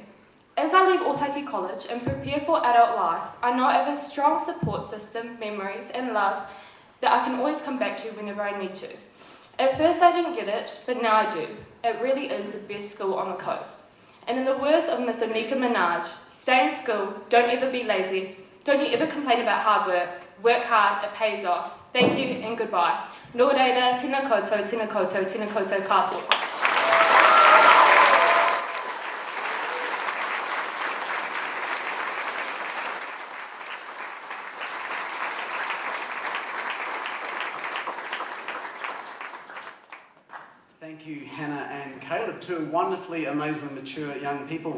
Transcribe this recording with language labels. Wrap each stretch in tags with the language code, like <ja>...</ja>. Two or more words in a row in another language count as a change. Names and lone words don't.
<en>As I leave Otaki College and prepare for adult life, I know I have a strong support system, memories, and love that I can always come back to whenever I need to. At first I didn't get it, but now I do. It really is the best school on the coast. And in the words of Miss Onika Minaj, stay in school, don't ever be lazy, don't you ever complain about hard work hard, it pays off. Thank you and goodbye.</en> <mi>Nō reira, tēnā koutou, tēnā koutou, tēnā koutou katoa.</mi> <en>Thank you, Hannah and Caleb, two wonderfully, amazingly mature young people.</en>